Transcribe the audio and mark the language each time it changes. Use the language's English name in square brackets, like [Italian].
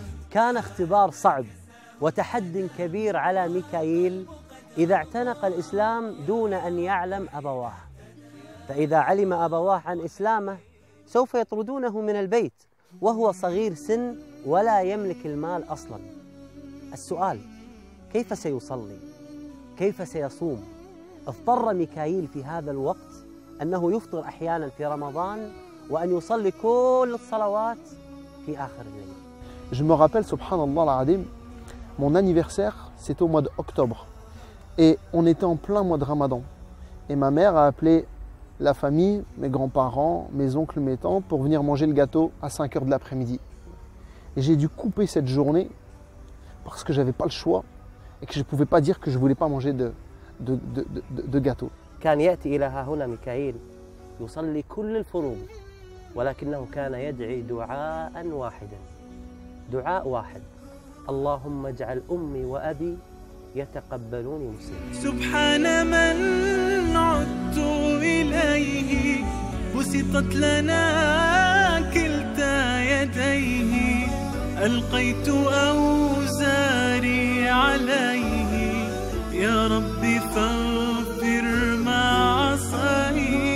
[Arabic] كان اختبار صعب وتحد كبير على ميكائيل إذا اعتنق الإسلام دون أن يعلم أبواه، فإذا علم أبواه عن إسلامه سوف يطردونه من البيت وهو صغير سن ولا يملك المال أصلا. السؤال: كيف سيصلي؟ كيف سيصوم؟ اضطر ميكائيل في هذا الوقت أنه يفطر أحيانا في رمضان وأن يصلي كل الصلوات في آخر الليل. [French] Je me rappelle, [Arabic] subhanallah al-adim, [French] mon anniversaire, c'était au mois d'octobre. Et on était en plein mois de Ramadan. Et ma mère a appelé la famille, mes grands-parents, mes oncles, mes tantes, pour venir manger le gâteau à 5 h de l'après-midi. Et j'ai dû couper cette journée parce que je n'avais pas le choix et que je ne pouvais pas dire que je ne voulais pas manger de gâteau. [Arabic] كان يأتي إلى هنا ميكائيل يصلي كل الفروض ولكنه كان يدعي دعاء واحدا، دعاء واحد: اللهم اجعل أمي وأبي يتقبلوني مسلما. سبحان من عدت إليه بسطت لنا كلتا يديه ألقيت أوزاري عليه يا ربي فاغفر ما عصاني.